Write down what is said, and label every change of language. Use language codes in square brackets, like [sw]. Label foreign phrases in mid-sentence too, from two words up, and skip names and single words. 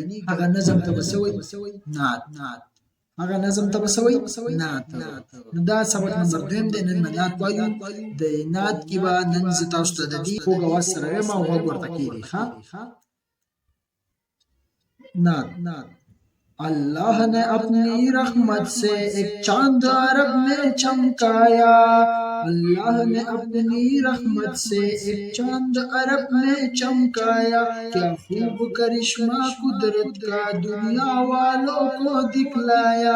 [ps] هغه نظم ته به څه وایي؟ نات. هغه نظم ته به څه وایي؟ نات. نو دا سبق نمبر 2 دی. نن به نات وایو. د نات کې به نن زه تاسو ته د دې خوږ اواز سره وایم او غوږ ورته کېږدئ. نات. [ur] اللہ نے اپنی رحمت سے ایک چاند عرب میں چمکایا. اللہ نے اپنی رحمت سے ایک چاند عرب میں چمکایا. کیا خوب کرشمہ قدرت کا دنیا والوں کو دکھلایا.